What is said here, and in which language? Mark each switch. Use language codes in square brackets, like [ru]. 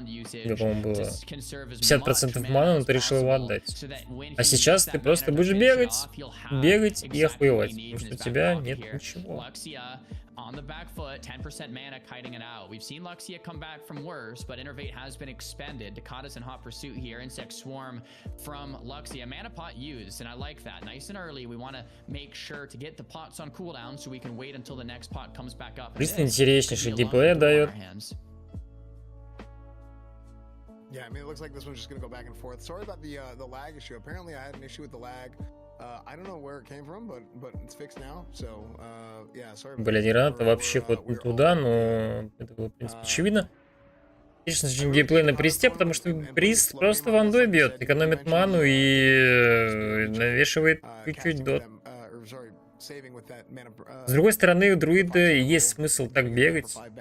[ru] Тебе, по-моему, было 50% маны, но ты решил его отдать. А сейчас ты просто будешь бегать и охуевать, потому что у тебя нет ничего. [en] On the back foot, 10% mana kiting it out. We've seen Luxia come back from worse, but Innervate has been expended. Dakata's in hot pursuit here. Insect Swarm from Luxia. Mana pot used, and I like that. Nice and early. We want to make sure to get the pots on cooldown so we can wait until the next pot comes back up. [ru] Просто интереснейший геймплей дает. [en] Yeah, I mean, it looks like this one's just gonna go back and forth. Sorry about the lag issue. Apparently, I had an issue with the lag. I don't know where it came from, but it's fixed now. So, yeah, sorry. [ru] Бля, граната вообще вот не туда, но это было, в принципе, очевидно. Конечно же, геймплей на присте, потому что прист просто вандой бьет, экономит ману и навешивает чуть-чуть дот. С другой стороны, у друида есть смысл так бегать.